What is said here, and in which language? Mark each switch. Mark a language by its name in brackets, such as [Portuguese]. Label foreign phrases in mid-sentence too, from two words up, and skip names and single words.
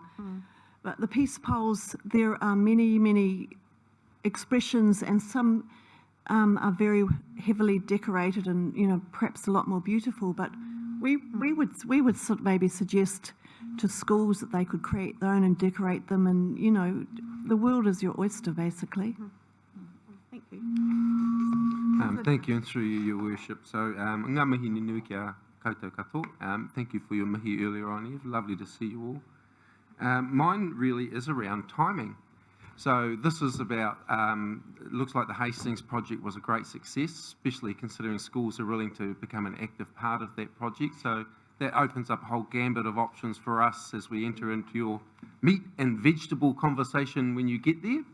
[English] But the Peace Poles, there are many, many expressions, and some are very heavily decorated and, you know, perhaps a lot more beautiful. But we would sort of maybe suggest to schools that they could create their own and decorate them, and, you know, the world is your oyster, basically. Thank you. Thank you, and through you, Your Worship. So, [Māori] ngā mihi ni nui kia koutou katoa. [English] Thank you for your mihi earlier on here. Lovely to see you all. Mine really is around timing. So this is about, it looks like the Hastings project was a great success, especially considering schools are willing to become an active part of that project. So that opens up a whole gambit of options for us as we enter into your meat and vegetable conversation when you get there.